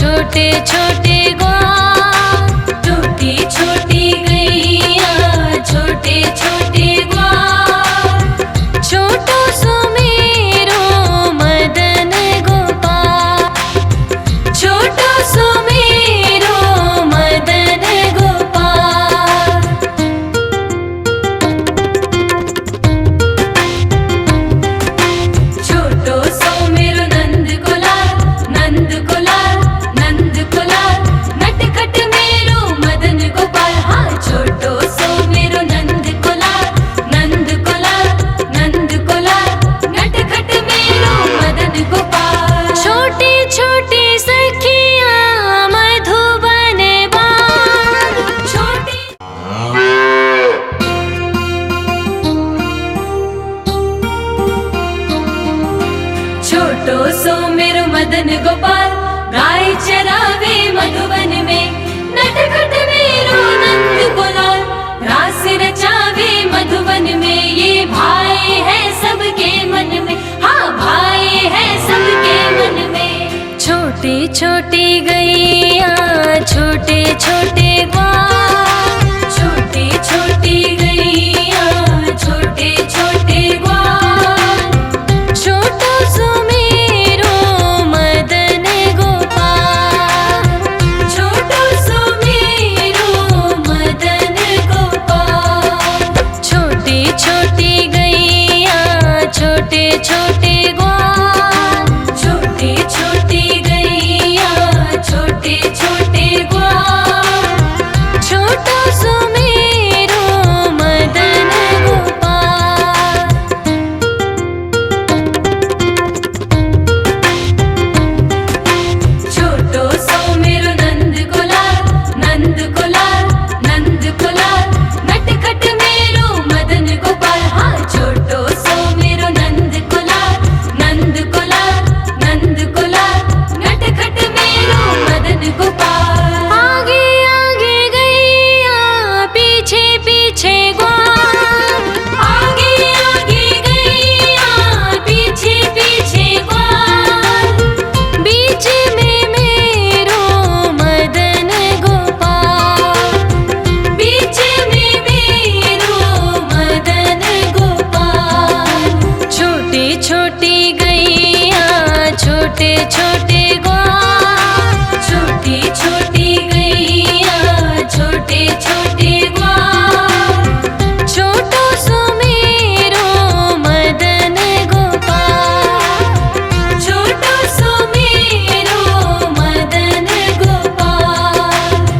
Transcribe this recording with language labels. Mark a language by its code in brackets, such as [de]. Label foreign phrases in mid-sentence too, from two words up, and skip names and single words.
[bra] छोटे छोटे ग्वाल, टूटी छोटी गैया छोटे छोटे ग्वाल, छोटो सो मेरो मदन गोपाल, छोटो सो मेरो मदन गोपाल। छोटो सो मेरो नंद गुलाल, नंद गुलाल, नंद गुलाल, नटखट मेरो मदन गोपाल। हाँ, छोटो सो मेरो नंद गुलाल, नंद गुलाल, नंद गुलाल, नटखट मेरो मदन गोपाल। छोटी छोटी सखियाँ मधुबन बाग, छोटी छोटो सो मेरो मदन गोपाल, गाय चरावे मधुबन में, नटखट मेरो नंद गुलाल, रास रचावे मधुबन में। [hi] ये भाई है सबके मन में, हाँ भाई है सबके मन में। [bra] छोटी छोटी गैया छोटे छोटे ग्वाल, छोटी छोटी गैया छोटे छोटे ग्वाल, छोटो सो मेरो मदन गोपाल, छोटो सो मेरो मदन गोपाल। छोटी छोटी गैया छोटे छोटे ग्वाल, छोटी छोटी गैया छोटे छोटे ग्वाल, छोटो सो मेरो मदन गोपाल। छोटो सो मेरो नंद गुलाल, नंद गुलाल, नंद गुलाल, नटखट मेरो मदन गोपाल। हाँ, छोटो सो मेरो नंद गुलाल, नंद गुलाल, नंद गुलाल, नटखट मेरो मदन गोपाल। आगे आगे गैया पीछे पीछे ग्वाल, आगे आगे गैया पीछे पीछे ग्वाल, बीच में मेरो मदन गोपाल, बीच में मेरो मदन गोपाल। छोटी छोटी गैया छोटे छोटे ग्वाल, छोटी छोटी गैया छोटे छोटे ग्वाल, छोटो सो मेरो मदन गोपाल, छोटो सो मेरो मदन गोपाल।